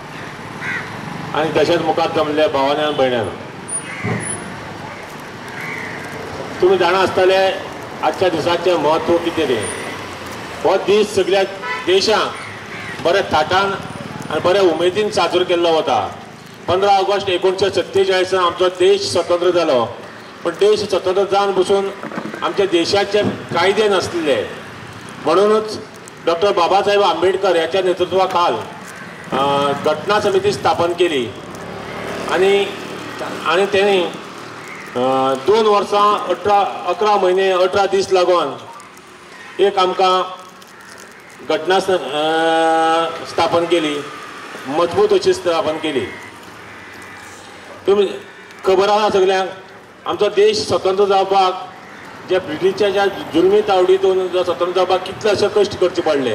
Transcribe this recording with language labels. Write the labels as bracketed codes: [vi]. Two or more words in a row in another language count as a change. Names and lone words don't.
[kok] आणि तसेच मुखार जमले भावांनी आनी भयणांनो, तुम्ही जाणा आसतले आजच्या दिसाचें म्हत्व कितें तें. हो दीस सगळ्या देशाक बरे थाटान आनी बऱ्या उमेदीन साजरो केल्लो वता. 15 ऑगस्ट 1947 आमचो देश स्वतंत्र जालो, पण देश स्वतंत्र जावन बसून आमच्या देशाचे कायदे नासले. म्हणूनच डॉक्टर बाबासाहेब आंबेडकर याच्या नेतृत्वाखाल घटना समिती स्थापन केली आणि त्यांनी 2 वर्सां 11 महिने 18 दीस लागून एक आमकां घटना स्थापन केली, मजबूत अशी स्थापन केली. तुम्ही खबर आसा सगळ्यांक आमचो देश स्वतंत्र जावपाक जे ब्रिटिशाच्या जुलमी तावडीतून स्वतंत्र जावपाक कितले अशे कश्ट करचे पडले.